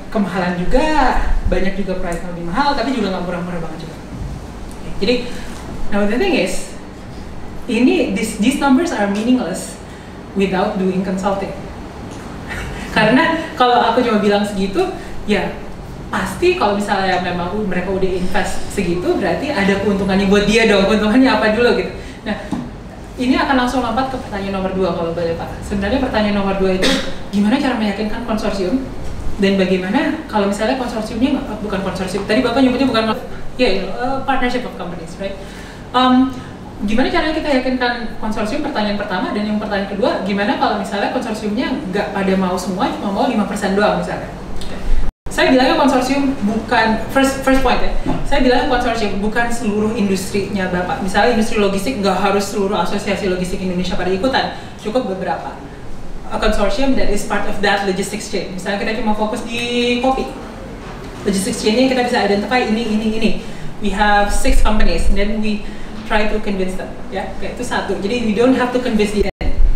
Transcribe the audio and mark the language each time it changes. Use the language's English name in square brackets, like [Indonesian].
[Indonesian] kemahalan juga, banyak juga price lebih mahal, tapi juga nggak murah-murah banget juga. [English] Jadi, now the thing is, these numbers are meaningless without doing consulting. [Indonesian] Karena kalau aku cuma bilang segitu, ya pasti kalau misalnya memang mereka udah invest segitu, berarti ada keuntungannya buat dia dong. Keuntungannya apa dulu gitu. Nah, ini akan langsung lompat ke pertanyaan nomor 2 kalau boleh Pak. Sebenarnya pertanyaan nomor 2 itu, gimana cara meyakinkan konsorsium? Dan bagaimana kalau misalnya konsorsiumnya bukan konsorsium, tadi Bapak nyebutnya bukan, [English] partnership of companies, right? [Indonesian] Gimana caranya kita yakinkan konsorsium, pertanyaan pertama, dan yang pertanyaan kedua, gimana kalau misalnya konsorsiumnya nggak pada mau semua, cuma mau 5% doang misalnya. Saya bilangnya konsorsium bukan, [English] first point [Indonesian] ya, saya bilangnya konsorsium bukan seluruh industrinya Bapak. Misalnya industri logistik nggak harus seluruh asosiasi logistik Indonesia pada ikutan, cukup beberapa. [English] A consortium that is part of that logistics chain. [Indonesian] Misalnya kita cuma fokus di kopi, logistics chain-nya kita bisa identify ini. [English] We have 6 companies, and then we try to convince them, [Indonesian] ya, kayak itu satu. [English] Jadi we don't have to convince the end.